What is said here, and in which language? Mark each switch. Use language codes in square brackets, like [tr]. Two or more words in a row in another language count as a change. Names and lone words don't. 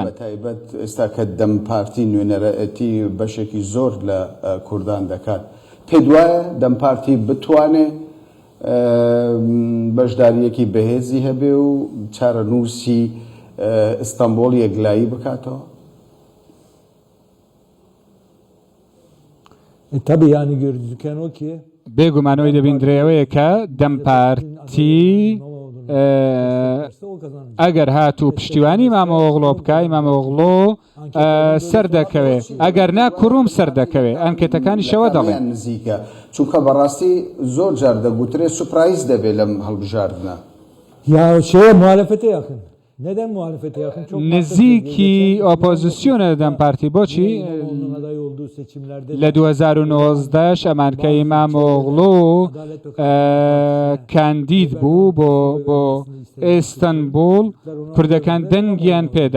[ckb] بەتایبەت ئێستا کە دەم پارتی نوێنەرەتی بەشێکی زۆر لە کوردان دەکات، پێ وایە دەم پارتی بتوانێت بەشداریەکی بەهێزی هەبێ و چارەنووسی ئیستانبوڵ یەکلایی بکاتەوە؟ [tr] Tabii yani gözüken o ki [ckb] بێگومانەوەی دەبیندرێەوەیە کە دەم پارتی ئەگەر هاتوو پشتیوانی ئیمامۆغڵۆ بکە، ئیمامۆغڵۆ سەر دەکەوێ، ئەگەر نا کوڕوم سەر دەکەوێ. ئەنکێتەکانی شەوە دەڵێن نزیکە، چونکە بەڕاستی زۆر جار دەگوترێت سوپرایز دەبێت لەم هەڵبژاردنە. [tr] ya şeye muhalefete yakın. Neden muhalefete yakın? Çok [ckb] نزیکی ئۆپۆزیسیۆنە دەم پارتی. بۆچی لە 2019 ئەمانکە ئیمامۆغڵۆ کاندید بوو بۆ ئێستەنبوڵ، کوردەکان دەنگیان پێدا.